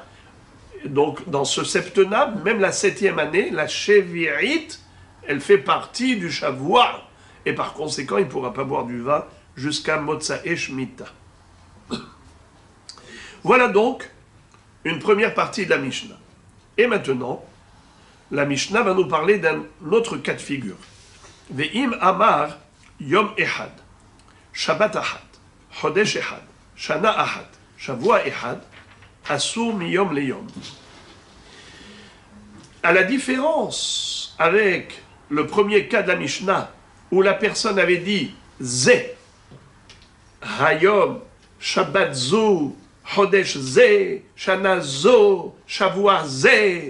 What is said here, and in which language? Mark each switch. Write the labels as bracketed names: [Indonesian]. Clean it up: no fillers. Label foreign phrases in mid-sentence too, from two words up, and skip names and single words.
[French] Donc, dans ce septennat, même la 7e année, la Shevi'it, elle fait partie du Shavua. Et par conséquent, il ne pourra pas boire du vin jusqu'à [Hebrew] מוצאי שמיטה. [French] Voilà donc une première partie de la Mishnah. Et maintenant, la Mishnah va nous parler d'un autre cas de figure. [Hebrew] ואם אמר יום אחד, שבת אחד, חודש אחד, שנה אחד, שבוע אחד, אסור מיום ליום. [French] À la différence avec le premier cas de la Mishnah, où la personne avait dit Zé, [Hebrew] היום, שבת זו, חודש זה, שנה זו, שבוע זה.